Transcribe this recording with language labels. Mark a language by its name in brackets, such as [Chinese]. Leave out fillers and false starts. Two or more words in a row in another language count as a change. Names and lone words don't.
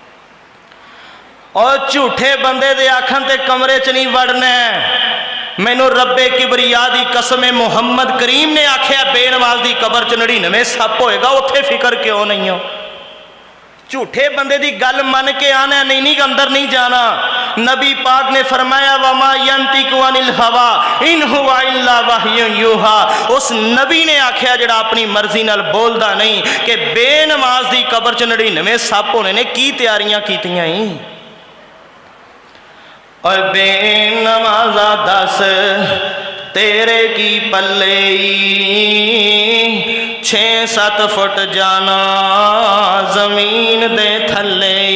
[Punjabi] اور جھوٹے بندے دے آکھن تے کمرے چ نہیں وڑنا. مینوں ربِ کبریا دی قسم محمد کریم نے آکھیا بے نماز دی قبر چ 99 سپ ہوئے گا، اوتھے فکر کیوں نہیں ہو. جھوٹے بندے دی گل من کے آنا نہیں اندر نہیں جانا. نبی پاک نے فرمایا [Arabic] وما ينطق عن الهوى إن هو إلا وحي يوحى. [Punjabi] اس نبی نے آکھیا جیہڑا اپنی مرضی نال بولدا نہیں کہ بے نماز دی قبر چ 99 سپ ہونے نے، کی تیاریاں کیتیاں ہی. اور بے نمازا دس تیرے کی پلے 6-7 فٹ جانا زمین دے تھلے.